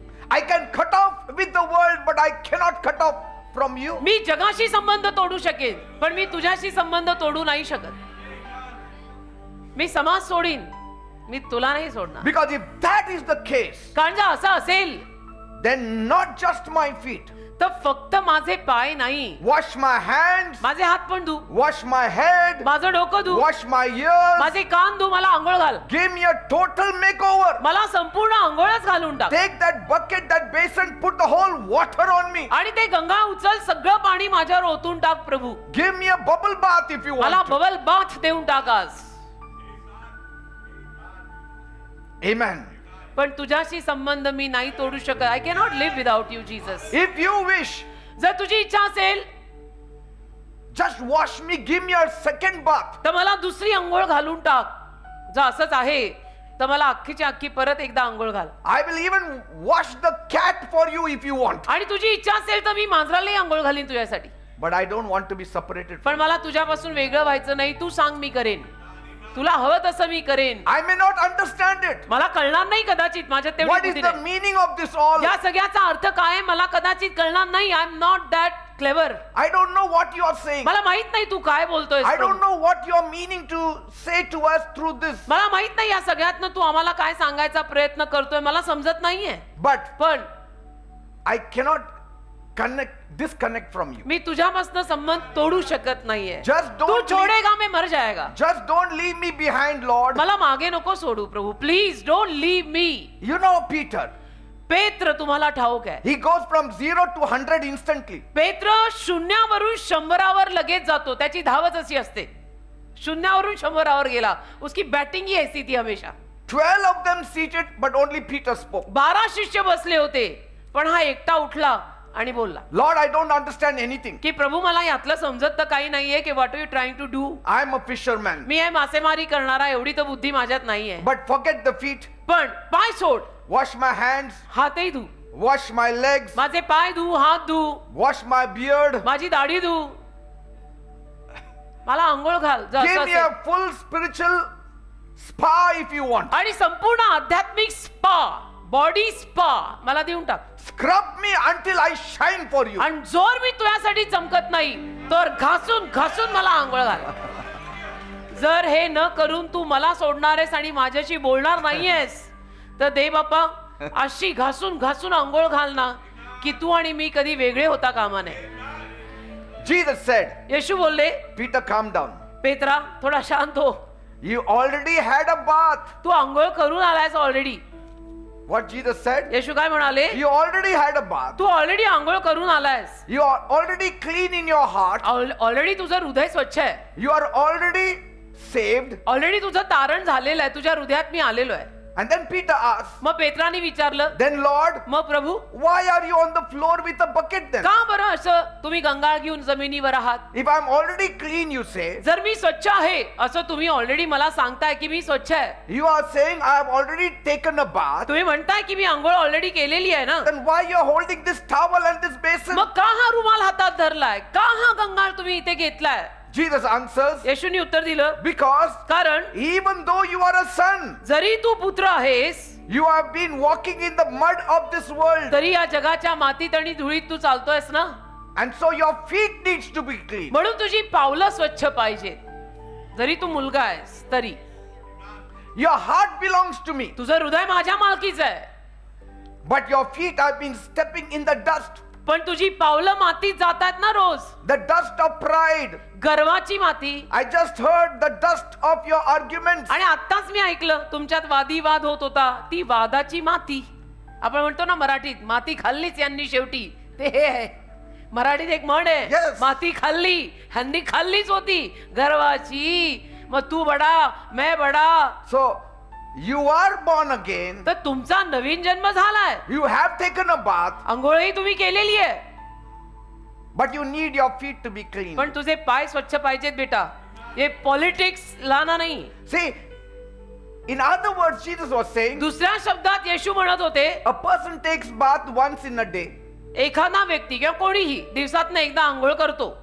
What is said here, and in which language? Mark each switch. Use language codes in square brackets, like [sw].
[en] I can cut off with the world, but I cannot cut off from you. [mr] मी जगाशी संबंध तोडू शकेन, पण मी तुझ्याशी संबंध तोडू नाही शकत. मी समाज सोडीन, मी तुला नाही सोडणार. [en] Because if that is the case, [mr] कारण जर असं असेल [en] then not just my feet. [mr] तर फक्त माझे पाय नाही, [en] Wash my hands, [mr] माझे हात पण धु, [en] wash my head, [mr] माझं डोकं धु, [en] wash my ears. [mr] माझे कान धु, मला आंघोळ घाल, [en] Give me a total makeover. [mr] मला संपूर्ण आंघोळच घालून टाक. [en] Take that bucket, that basin, put the whole water on me. [mr] आणि ते गंगा उचल, सगळं पाणी माझ्यावर ओतून टाक प्रभू. [en] Give me a bubble bath if you [mr] मला [en] want to. [mr] बबल बाथ देऊन टाक आज. [en] Amen. [mr] पण तुझ्याशी संबंध मी नाही तोडू शकत. [en] I cannot live without you Jesus. If you wish, [mr] जर तुझी इच्छा असेल [en] just wash me, give me a second bath. [mr] तर मला दुसरी अंघोळ घालून टाक. जर असंच आहे तर मला अख्खीची अख्खी परत एकदा आंघोळ घाल. [en] I will even wash the cat for you if you want. [mr] आणि तुझी इच्छा असेल तर मी मांजरालाही आंघोळ घालीन तुझ्यासाठी. [en] But I don't want to be separated. [mr] पण मला तुझ्यापासून वेगळं व्हायचं नाही. तू सांग मी करेन. तुला हवं तसं मी करेन. [en] I may not understand it. [mr] मला कळणार नाही कदाचित, माझ्यात तेवढी [en] What is [mr] बुद्धी [en] the [mr] नाही. [en] meaning of this all? [mr] या सगळ्याचा अर्थ काय आहे मला कदाचित कळणार नाही. [en] I am not that clever. I don't know what you are saying. [mr] मला माहित नाही तू काय बोलतोय. [en] I don't know what you are meaning to say to us through this. [mr] मला माहित नाही या सगळ्यातनं तू आम्हाला काय सांगायचा प्रयत्न करतोय. मला समजत नाहीये. [en] But [mr] पण [en] I cannot disconnect from you. [mr] मी तुझ्यापासून संबंध तोडू शकत नाहीये. [en] Just [hi] तू [en] don't [hi] छोडेगा मैं मर जाएगा. [en] Just don't leave me behind, Lord. [mr] मला मागे नको सोडू प्रभू. [en] Please don't leave me. You know Peter. [mr] पेत्र तुम्हाला ठाऊक आहे. [en] He goes from 0 to 100 instantly. [mr] पेत्र शून्यावरून 100 लगेच जातो. त्याची धावच अशी असते. शून्यावरून 100 गेला. [hi] उसकी बॅटिंग ही ऐसी थी हमेशा. [en] 12 of them seated, but only Peter spoke. [mr] 12 शिष्य बसले होते पण हा एकटा उठला आणि बोलला [en] Lord, I don't understand anything. [mr] की प्रभू मला यातलं समजत तर काही नाहीये की [en] What are you trying to do. I am a fisherman. [mr] मी आहे मासेमारी करणारा. एवढी तर बुद्धी माझ्यात नाहीये. [en] But forget the feet. [mr] पण पाय सोड. [en] Wash my hands. [mr] हातही धू. [en] Wash my legs. [mr] माझे पाय धू. हात धू. [en] Wash my beard. [mr] माझी दाढी धू. मला आंघोळ घाल जर [en] Give [mr] असं [en] me a [mr] असेल. [en] full spiritual spa if you want. [mr] आणि संपूर्ण आध्यात्मिक स्पा, बॉडी स्पा मला देऊन टाक. [en] Scrub me until I shine for you. [mr] आणि जोर मी तुझ्यासाठी चमकत नाही तर घासून घासून मला आंघोळ घाल. जर हे न करून तू मला सोडणार आहेस आणि माझ्याशी बोलणार नाहीयेस तर दे बापा अशी घासून घासून आंघोळ घाल ना की तू आणि मी कधी वेगळे होता कामा नये. [en] Jesus said, [mr] येशू बोलले, [en] Peter, calm down. [mr] पेत्रा थोडा शांत हो. [en] You already had a bath. [mr] तू आंघोळ करून आलायस ऑलरेडी. [en] What Jesus said? [mr] येशू काय म्हणाले? [en] You already had a bath. [mr] Tu already आंघोळ करून आलायस. [en] You are already clean in your heart. [mr] Already तुझं हृदय स्वच्छ आहे. [en] You are already saved. [mr] Already तुझं तारण झालेलं आहे. तुझ्या हृदयात मी आलेलो आहे. [en] And then Peter asked, [mr] मग पेत्राने विचारलं, [en] then Lord, [mr] मग प्रभू [en] why are you on the floor with a bucket then? [mr] का बरं असं तुम्ही गंगाळ घेऊन जमिनीवर आहात? [en] If I'm already clean, you say, [mr] जर मी स्वच्छ आहे असं तुम्ही ऑलरेडी मला सांगताय की मी स्वच्छ आहे. [en] you are saying I have already taken a bath, [mr] तुम्ही म्हणताय की मी आंघोळ ऑलरेडी केलेली आहे ना. [en] then why you are holding this towel and this basin? [mr] मग का हा रुमाल हातात धरलाय? का हा गंगाळ तुम्ही इथे घेतलाय? [en] Jesus answers, [mr] येशूनी उत्तर दिलं, [en] because [mr] कारण [en] even though you are a son, [mr] जरी तू पुत्र आहेस [en] you have been walking in the mud of this world, [mr] तरी या जगाच्या मातीत आणि धुळीत तू चालतोयस ना. [en] and so your feet needs to be clean. [mr] म्हणून तुझी पावलं स्वच्छ पाहिजेत. जरी तू मुलगा आहेस तरी [en] Your heart belongs to me, [mr] तुझं हृदय माझ्या मालकीचं आहे. [en] but your feet have been stepping in the dust, [mr] पण तुझी पावलं मातीत जातात ना रोज. [en] the dust of pride. [mr] गर्वाची माती. [en] I just heard the dust of your arguments. [mr] आणि आत्ताच मी ऐकलं तुमच्यात वादीवाद होत होता. ती वादाची माती. आपण म्हणतो ना मराठीत, माती खाल्लीच यांनी शेवटी. ते हे आहे मराठीत एक म्हण आहे, [en] Yes. [mr] माती खाल्ली ह्यांनी खाल्लीच होती गर्वाची. [hi] मग तू बडा मैं बडा. [en] So you are born again. [mr] तर तुमचा नवीन जन्म झालाय. [en] You have taken a bath, [mr] आंघोळही तुम्ही केलेली आहे. [en] but you need your feet to be clean. [mr] पण तुझे पाय स्वच्छ पाहिजेत बेटा. हे पॉलिटिक्स लाना नाही. [en] See, in other words, Jesus was saying, [mr] दुसऱ्या शब्दात येशू म्हणत होते, [en] a person takes bath once in a day. [mr] एखादा व्यक्ती किंवा कोणीही दिवसातनं एकदा आंघोळ करतो.